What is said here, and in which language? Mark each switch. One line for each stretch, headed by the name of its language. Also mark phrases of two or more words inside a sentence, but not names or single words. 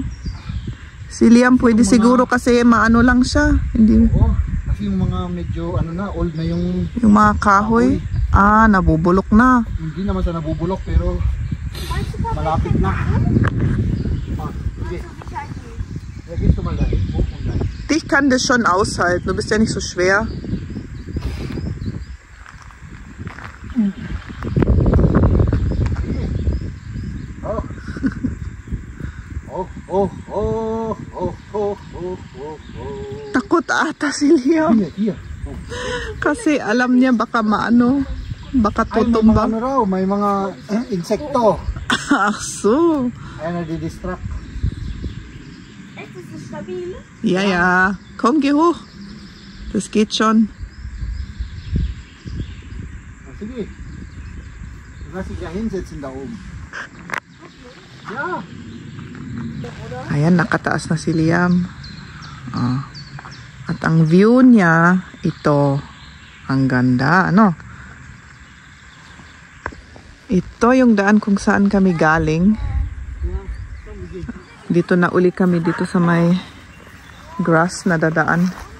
Filipino: Si Liam pwede siguro kasi maano lang siya. Hindi, Oo, kasi yung mga medyo ano na, old na yung yung mga kahoy, nabubulok na. hindi naman sa nabubulok pero malapit na. Sige. Lagis tumalay.
German: Dich kann das schon aushalten, du bist ja nicht so schwer.
Filipino: Takot ata si Liam. Here. Kasi alam niya baka maano, baka Ay, may mga tutumba. ano raw, may mga insekto. Aso. Ay, nadi-distract.
German: Echt, ist es stabil? Ja, ja. Komm, geh hoch. Das geht schon.
Filipino: Sige.
German: Du kannst dich ja hinsetzen da oben. Ja.
Filipino: Ayan, nakataas na si Liam. At ang view niya, ito. Ang ganda, ano? Ito yung daan kung saan kami galing. Dito na uli kami dito sa may grass na dadaan.